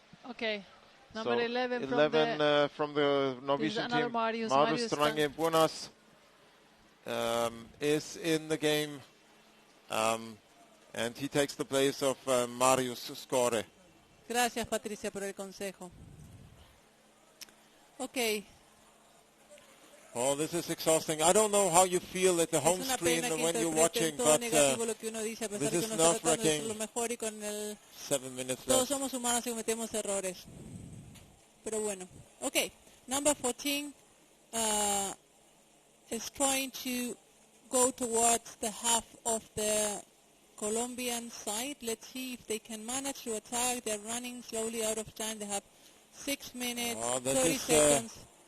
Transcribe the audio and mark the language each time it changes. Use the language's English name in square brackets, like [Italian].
[English] Okay, number so 11 from the Norwegian team. Marius Strange Buenas is in the game, and he takes the place of Marius Skore. [Spanish] Gracias, Patricia, por el consejo. [English] Okay. Oh, this is exhausting. I don't know how you feel at the home screen when you're watching, but this is nerve-wracking. 7 minutes left. [Spanish] Todos somos humanos y cometemos errores. Pero bueno. Okay. [English] Number 14 is trying to go towards the half of the Colombian side. Let's see if they can manage to attack. They're running slowly out of time. They have 6 minutes, 30 seconds.